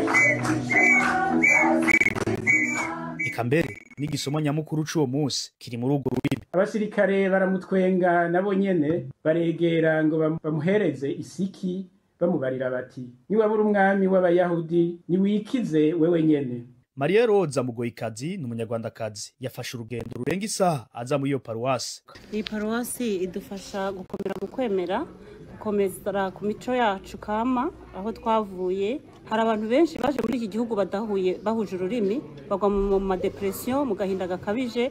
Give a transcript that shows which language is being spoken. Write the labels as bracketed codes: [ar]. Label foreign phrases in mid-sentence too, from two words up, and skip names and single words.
[rn] Ikambere n'igisomo nyamukuru c'uwo munsi kiri muri urwo rurimi. Abasirikare baramutwenga nabo nyene baregera ngo bamuhereze isiki bamubarira bati, niwe buri umwami w'Abayahudi niwikize wewe nyene. [rw] Maria Roza Mugoyikazi n'umunyarwandakazi yafashe urugendo rurenga isaha aza muri iyo paruwasi. Iyi paruwasi idufasha gukomera mu kwemera, gukomeza ku mico yacu kama aho twavuye. Hari abantu benshi baje muri iki gihugu badahuye bahuje ururimi, bagwa mu madepression, mu gahinda gakabije.